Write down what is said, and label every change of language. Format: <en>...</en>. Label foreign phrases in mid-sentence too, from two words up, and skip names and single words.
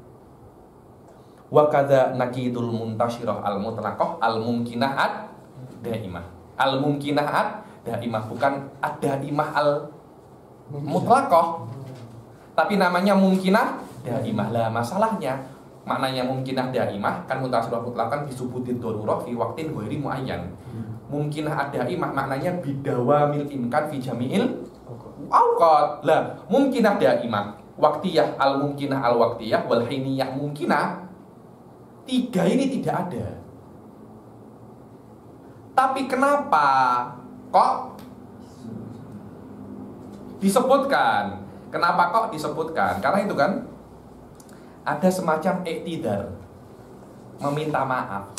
<ar>وكذا نقيض المنتشرة المطلقة الممكنة الدائمة. الممكنة الدائمة, bukan الدائمة المطلقة.</ar> <id>Tapi namanya</id> <ar>ممكنة دائمة.</ar> <id>Lah masalahnya maknanya</id> <ar>ممكنة دائمة kan منتشرة مطلقا بثبوت ضرورة في وقت غير معين. ممكنة دائمة maknanya بدوام الإمكان في جميع الأوقات. Lah ممكنة دائمة وقتية الممكنة الوقتية والحينية ممكنة,</ar> <id>tiga ini tidak ada. Tapi kenapa kok disebutkan? Kenapa kok disebutkan? Karena itu kan ada semacam iktidar, meminta maaf.</id>